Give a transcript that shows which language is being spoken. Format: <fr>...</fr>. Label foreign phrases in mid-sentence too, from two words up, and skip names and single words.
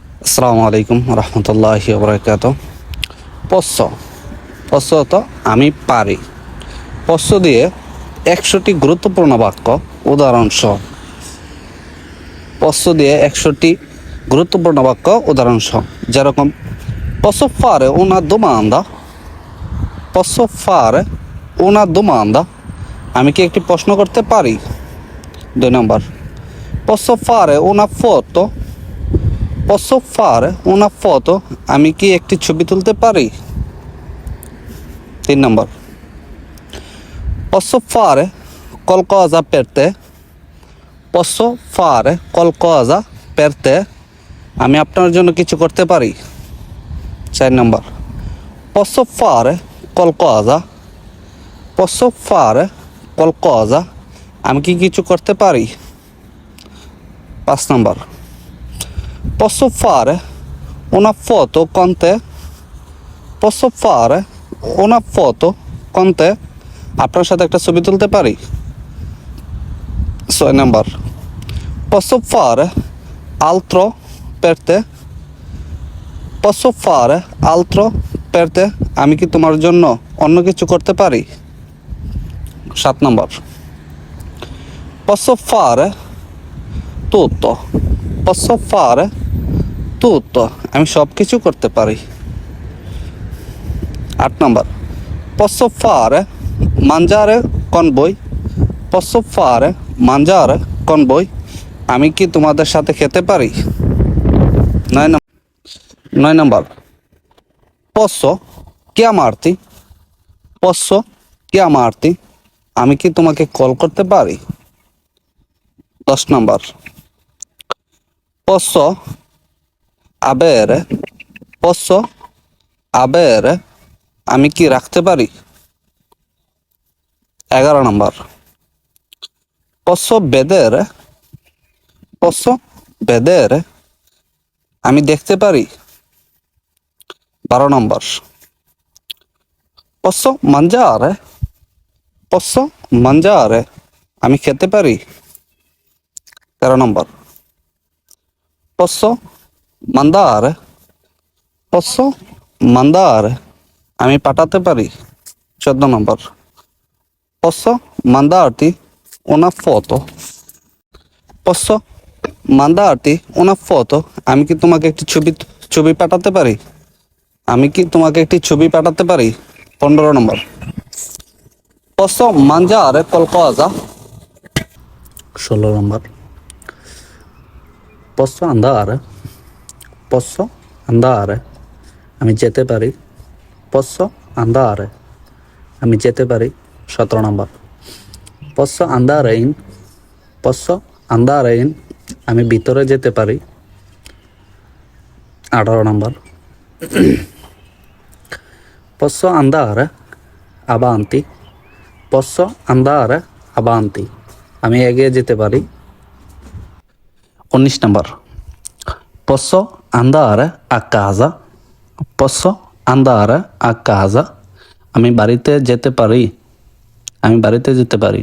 <ar>السلام عليكم رحمة الله وبركاته.</ar> <it>posso posso</it> <bn>তো আমি পারি। পশ্চ দিয়ে 100টি গুরুত্বপূর্ণ বাক্য উদাহরণ সহ। পশ্চ দিয়ে 100টি গুরুত্বপূর্ণ বাক্য উদাহরণ সহ, যেরকম</bn> <it>posso fare una domanda, posso fare una domanda,</it> <bn>আমি কি একটি প্রশ্ন করতে পারি। 2 নম্বর,</bn> <it>posso fare una foto, posso fare una foto,</it> <bn>আমি কি একটি ছবি তুলতে পারি। 3 নম্বর,</bn> <it>posso fare qualcosa per te, posso fare qualcosa per te,</it> <bn>আমি আপনার জন্য কিছু করতে পারি। 4 নম্বর,</bn> <it>posso fare qualcosa, posso fare qualcosa,</it> <bn>আমি কি কিছু করতে পারি। 5 নম্বর,</bn> <it>posso fare una foto con te, posso fare una foto con te,</it> <bn>আপনার সাথে একটা ছবি তুলতে পারি। 6 নম্বর,</bn> <it>posso fare altro per te, posso fare altro per te,</it> <bn>আমি কি তোমার জন্য অন্য কিছু করতে পারি। 7 নম্বর,</bn> <it>posso fare tutto, posso fare tutto,</it> <bn>আমি সব কিছু করতে পারি। 8 নম্বর,</bn> <it>posso fare mangiare con voi, posso fare mangiare con voi,</it> <bn>আমি কি তোমাদের সাথে খেতে পারি। 9 নম্বর,</bn> <it>posso chiamarti, posso chiamarti,</it> <bn>আমি কি তোমাকে কল করতে পারি। 10 নম্বর,</bn> <it>posso avere, posso avere,</it> <bn>আমি কি রাখতে পারি। 11 নম্বর,</bn> <it>posso vedere, posso vedere,</it> <bn>আমি দেখতে পারি। 12 নম্বর,</bn> <it>posso mangiare, posso mangiare,</it> <bn>আমি খেতে পারি। 13 নম্বর,</bn> <it>posso mandare, posso mandare,</it> <bn>আমি পাঠাতে পারি। 14 নম্বর,</bn> <it>posso mandarti una foto, posso mandarti una foto,</it> <bn>আমি কি তোমাকে একটি ছবি পাঠাতে পারি, আমি কি তোমাকে একটি ছবি পাঠাতে পারি। 15 নম্বর,</bn> <it>posso mangiare qualcosa। 16 নম্বর, posso andare, posso andare,</it> <bn>আমি যেতে পারি,</bn> <it>posso andare,</it> <bn>আমি যেতে পারি। 17 নম্বর,</bn> <it>posso andare in, posso andare in,</it> <bn>আমি ভিতরে যেতে পারি। 18 নম্বর,</bn> <it>posso andare avanti, posso andare avanti,</it> <bn>আমি এগিয়ে যেতে পারি। 19 নম্বর,</bn> <it>posso andare a casa, posso andare a casa,</it> <bn>আমি বাড়িতে যেতে পারি, আমি বাড়িতে যেতে পারি।</bn>